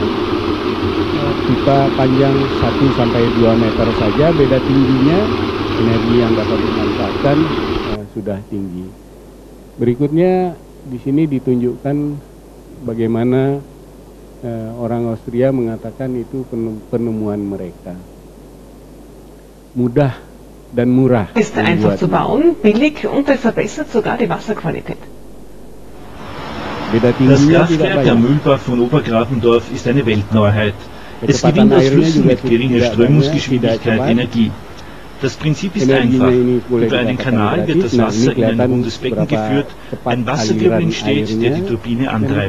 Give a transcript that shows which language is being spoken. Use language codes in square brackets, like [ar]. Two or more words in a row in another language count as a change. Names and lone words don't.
[id] Pipa panjang 1 sampai 2 meter saja beda tingginya, energi yang dapat dimanfaatkan sudah tinggi. Berikutnya di sini ditunjukkan bagaimana orang Austria mengatakan itu penemuan mereka. Mudah dan murah. [de] Ist einfach zu bauen, billig und es verbessert sogar die Wasserqualität. Das Kraftwerk am Mühlbach von Obergrafendorf ist eine Weltneuheit. Es gewinnt aus Flüssen mit geringer Strömungsgeschwindigkeit Energie. Das Prinzip ist einfach. Über einen Kanal wird das Wasser in ein rundes Becken geführt, ein Wasserwirbel entsteht, der die Turbine antreibt.